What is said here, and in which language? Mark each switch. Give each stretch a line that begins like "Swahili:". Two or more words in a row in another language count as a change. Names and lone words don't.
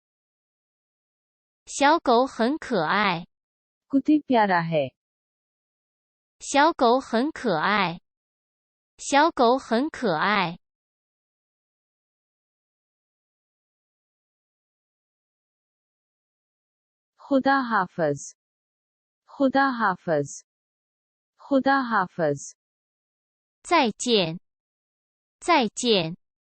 Chinese: 小狗很可爱。
Hindi: कुत्ते प्यारा है।
Chinese: 小狗很可爱。小狗很可爱。
Hindi: खुदा हाफिज। खुदा हाफिज। खुदा हाफिज।
Chinese: 再见。再见。